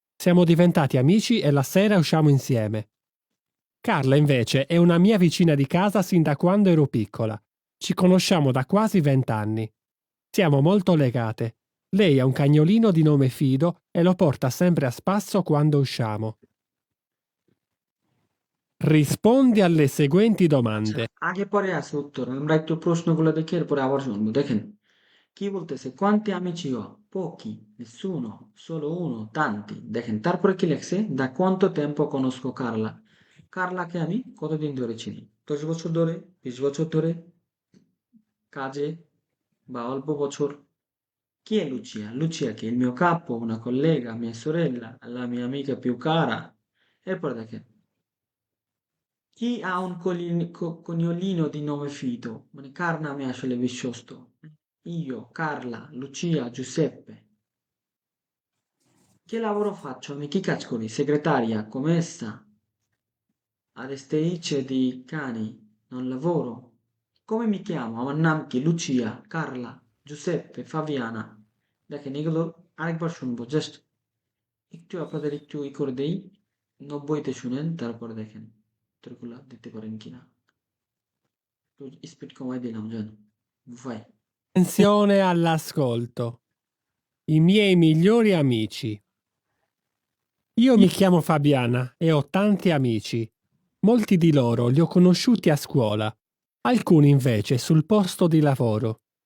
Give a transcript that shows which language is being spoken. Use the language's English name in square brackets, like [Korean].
[Italian] Siamo diventati amici e la sera usciamo insieme. Carla, invece, è una mia vicina di casa sin da quando ero piccola. Ci conosciamo da quasi 20 anni. Siamo molto legate. Lei ha un cagnolino di nome Fido e lo porta sempre a spasso quando usciamo. Rispondi alle seguenti domande. [Bangla] আগে পরে আছে উত্তর, আমরা একটু প্রশ্নগুলো দেখে এরপরে আবার শুনবো। দেখেন, কি বলতেছে? [Italian] Quanti amici ho? Pochi, nessuno, solo uno, tanti. [Bangla] দেখেন তারপরে কি লেখছে? [Italian] Da quanto tempo conosco Carla? [Bangla] কার্লাকে আমি কতদিন ধরে চিনি? 10 বছর ধরে, 20 বছর ধরে, কাজে বা অল্প বছর। [Italian] Chi è Lucia? Lucia che è il mio capo, una collega, mia sorella, la mia amica più cara. [Bangla] এরপরে দেখেন, [Italian] chi ha un cognolino di nome Fido? [Bangla] মানে কার নামে আসলে বিশ্বস্ত? Io, Carla, Lucia, Giuseppe. [Italian] Che lavoro faccio? [Bangla] আমি কি কাজ করি? [Italian] Segretaria, commessa, addestratrice di cani, non lavoro. Come mi chiamo? [Bangla] আমার নাম কি? [Italian] Lucia, Carla, Giuseppe, Fabiana. [Bangla] দেখেন এগুলো আরেকবার শুনবো, জাস্ট একটু আপনাদের একটু করে দেই, 90-তে শুনেন, তারপরে দেখেন উত্তরগুলো দিতে পারেন কিনা। একটু স্পিড কমাই দিলাম, জান। vai. [Italian] Attenzione all'ascolto. I miei migliori amici. Io mi chiamo Fabiana e ho tanti amici. Molti di loro li ho conosciuti a scuola, alcuni invece sul posto di lavoro.